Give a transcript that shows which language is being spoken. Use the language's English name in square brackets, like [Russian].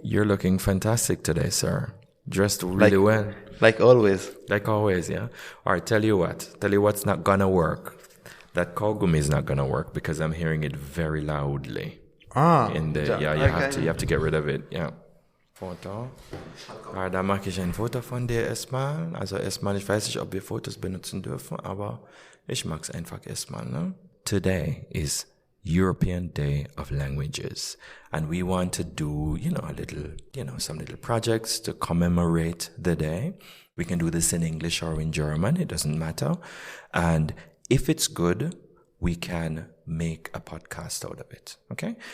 [English] You're looking fantastic today, sir. Dressed really well. Like always. Like always, yeah. All right, tell you what's not gonna work. That kaugummi is not gonna work because I'm hearing it very loudly. You have to get rid of it, yeah. [German] Foto. Da mache ich ein Foto von dir erstmal. Also erstmal, ich weiß nicht, ob wir Fotos benutzen dürfen, aber ich mag's einfach erstmal, ne? [English] Today is European Day of Languages, and we want to do, some little projects to commemorate the day. We can do this in English or in German, it doesn't matter. And if it's good, we can make a podcast out of it, okay?